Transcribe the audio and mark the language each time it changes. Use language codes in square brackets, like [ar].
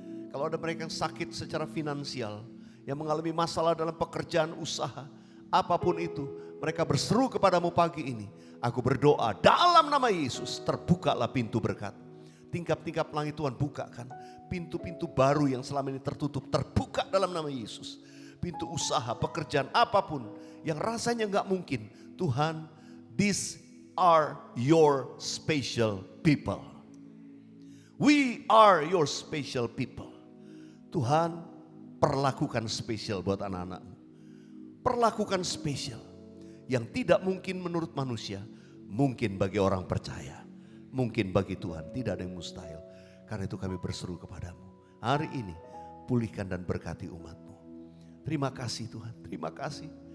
[id] Kalau ada mereka yang sakit secara finansial, yang mengalami masalah dalam pekerjaan usaha, apapun itu, mereka berseru kepadamu pagi ini. Aku berdoa dalam nama Yesus, terbukalah pintu berkat. Tingkap-tingkap langit Tuhan bukakan. Pintu-pintu baru yang selama ini tertutup, terbuka dalam nama Yesus. Pintu usaha, pekerjaan, apapun yang rasanya gak mungkin. [en] Tuhan, these are your special people. We are your special people. [id] Tuhan, perlakukan spesial buat anak-anakmu. Perlakukan spesial. Yang tidak mungkin menurut manusia, mungkin bagi orang percaya. Mungkin bagi Tuhan, tidak ada yang mustahil. Karena itu kami berseru kepadamu. Hari ini, pulihkan dan berkati umatmu. Terima kasih Tuhan, terima kasih.